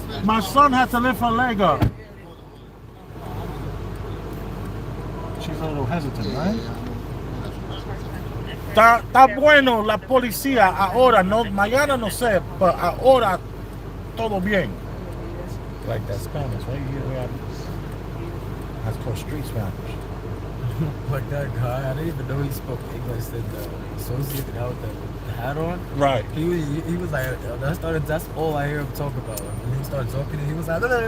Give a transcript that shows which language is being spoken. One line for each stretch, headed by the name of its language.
English: My son had to lift her leg up. She's a little hesitant, right?
Spanish: Está bueno la policía ahora, no, mañana no sé, pero ahora todo bien.
English: Like that Spanish, right? That's called street Spanish. Like that guy, I didn't even know he spoke English. The associate out with the hat on. Right. He was like, that's all I hear him talk about. And he started talking, and he was like,